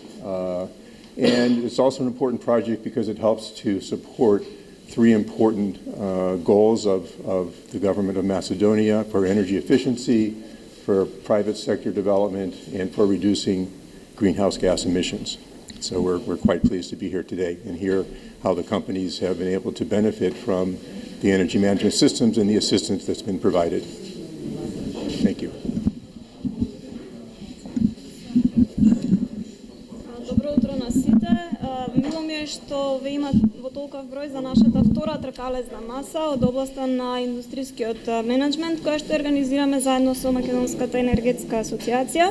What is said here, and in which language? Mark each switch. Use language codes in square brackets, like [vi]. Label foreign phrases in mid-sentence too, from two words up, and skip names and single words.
[en] And it's also an important project because it helps to support three important goals of the government of Macedonia for energy efficiency, for private sector development, and for reducing greenhouse gas emissions. So we're quite pleased to be here today and hear how the companies have been able to benefit from the energy management systems and the assistance that's been provided. Thank you. [mk] Добро утро на сите. Мило ми е што ве има во толков број за нашата втора тркалезна маса од областа на индустријскиот менеджмент, која што организираме заедно со Македонската енергетска асоциација.